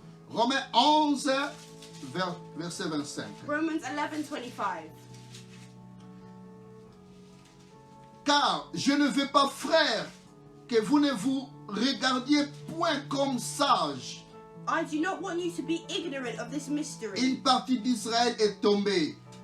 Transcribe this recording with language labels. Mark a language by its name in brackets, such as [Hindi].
[French] Romains 11 verset 25. [English] Romans 11:25. [French] Car je ne veux pas, frères, que vous ne vous regardiez point comme sages. [English] I do not want you to be ignorant of this mystery, [French] Une partie d'Israël est tombée